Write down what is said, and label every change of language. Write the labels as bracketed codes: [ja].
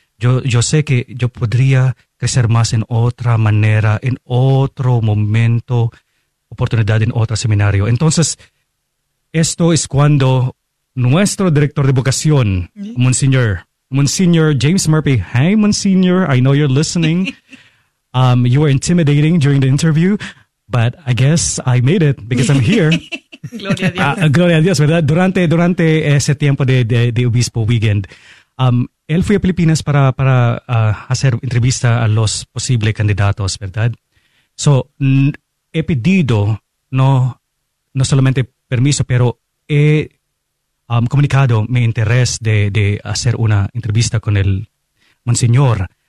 [es] Yo sé que yo podría crecer más en otra manera, en otro momento, oportunidad en otro seminario. Entonces, esto es cuando nuestro director de vocación, Monseñor James Murphy. [en] Hey, Monseñor, I know you're listening. you were intimidating during the interview, but I guess I made it because I'm here. [es] Gloria a Dios. Gloria a Dios, ¿verdad? Durante ese tiempo de Obispo Weekend, él fue a Filipinas para hacer entrevista a los posibles candidatos, ¿verdad? [en] So, [es] he pedido, no solamente permiso, pero he comunicado mi interés de hacer una entrevista con el Monseñor.